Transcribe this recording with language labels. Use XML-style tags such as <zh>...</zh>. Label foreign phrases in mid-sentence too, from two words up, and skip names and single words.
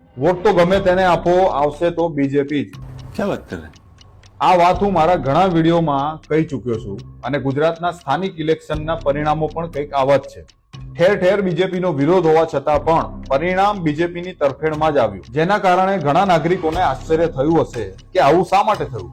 <gu>વોટ તો ગમે તેને આપો, આવશે તો બીજેપી જ.</gu> <hi>क्या बात कर रहे हैं?</hi> <gu>આ વાત હું મારા ઘણા વિડીયોમાં કહી ચુક્યો છું અને ગુજરાતના સ્થાનિક ઇલેક્શનના પરિણામો પણ કંઈક આવા જ છે. ઠેર ઠેર બીજેપીનો વિરોધ હોવા છતાં પણ પરિણામ બીજેપીની તરફેણમાં જ આવ્યું, જેના કારણે ઘણા નાગરિકોને આશ્ચર્ય થયું હશે કે આવું શા માટે થયું.</gu>